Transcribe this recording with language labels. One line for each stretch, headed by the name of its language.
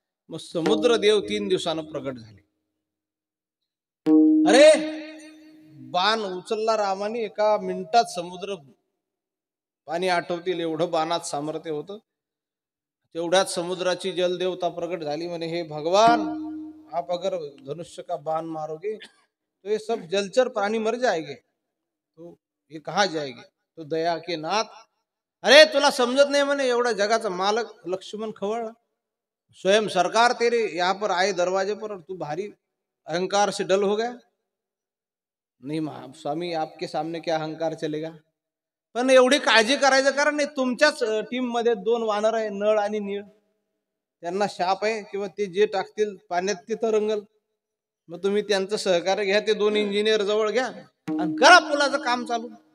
Marathi: मग समुद्र देव 3 दिवसानं प्रगट झाले. अरे बाण उचलला रामाने, एका मिनिटात समुद्र पाणी आठवतील एवढं बाणात सामर्थ्य होतं. तेवढ्यात समुद्राची जलदेवता प्रगट झाली.
Hindi: म्हणे हे भगवान, आप अगर धनुष्य का बाण मारोगे तो ये सब जलचर प्राणी मर जाएंगे, तो ये कहाँ जाएंगे, तो दया के नाथ.
Marathi: अरे तुला समजत नाही म्हणे, एवढा जगाचा मालक लक्ष्मण खवळला.
Hindi: स्वयं सरकार तेरे यहाँ पर आए दरवाजे पर और तू भारी अहंकार से डल हो गया. नहीं स्वामी, आपके सामने क्या अहंकार चलेगा.
Marathi: पण एवढी काळजी करायचं कारण नाही. तुमच्याच टीम मध्ये 2 वानर आहे, नळ आणि नीळ. त्यांना शाप आहे किंवा ते जे टाकतील पाण्यात ते तरंगल. मग तुम्ही त्यांचं सहकार्य घ्या, ते 2 इंजिनियर जवळ घ्या आणि करा पुलाचं काम चालू.